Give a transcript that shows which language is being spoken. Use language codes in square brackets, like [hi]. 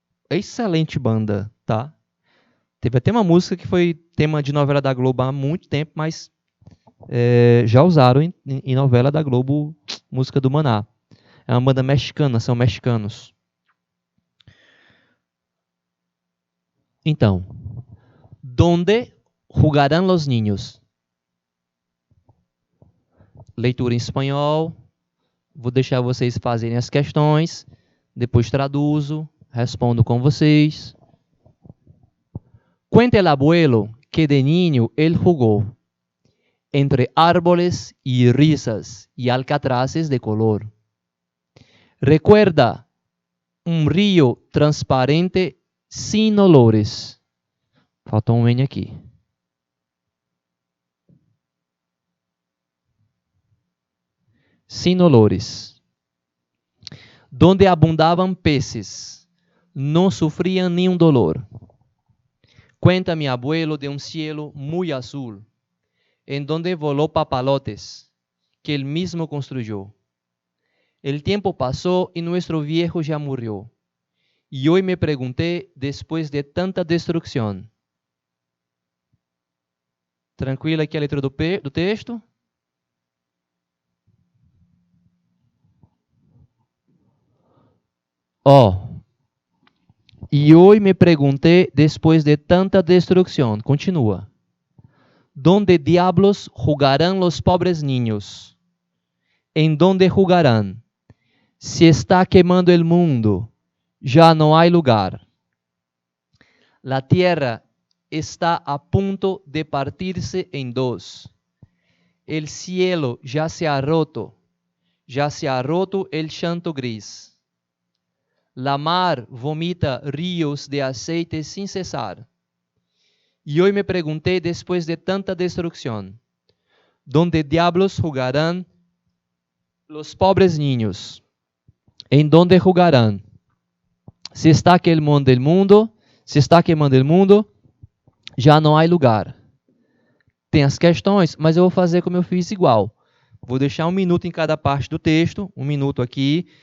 [pt] Excelente banda, tá? Teve até uma música que foi tema de novela da Globo há muito tempo, mas já usaram em novela da Globo música do Maná. É uma banda mexicana, são mexicanos. [es] Então, ¿dónde jugarán los niños? [pt] Leitura em espanhol. Vou deixar vocês fazerem as questões. Depois traduzo. Respondo com vocês. [es] Cuenta el abuelo que de niño él jugó entre árboles y risas y alcatraces de color. Recuerda un río transparente sin olores. [pt] Faltou um N aqui. [es] Sin olores. Donde abundaban peces, no sufrían ni un dolor. Cuenta mi abuelo de un cielo muy azul, en donde voló papalotes, que él mismo construyó. El tiempo pasó y nuestro viejo ya murió. Y hoy me pregunté, después de tanta destrucción. [pt] Tranquila aqui a letra do texto? [es] Y hoy me pregunté, después de tanta destrucción. Continúa. ¿Dónde diablos jugarán los pobres niños? ¿En dónde jugarán? Se está quemando el mundo. [pt] já não há lugar. [es] La tierra está a punto de partirse en dos. El cielo ya se ha roto el chanto gris. La mar vomita ríos de aceite sin cesar. Y hoy me pregunté, después de tanta destrucción, ¿dónde diablos jugarán los pobres niños? ¿En dónde jugarán? Se está queimando el mundo, [pt] já não há lugar. Tem as questões, mas eu vou fazer como eu fiz igual. Vou deixar 1 minuto em cada parte do texto, 1 minuto aqui.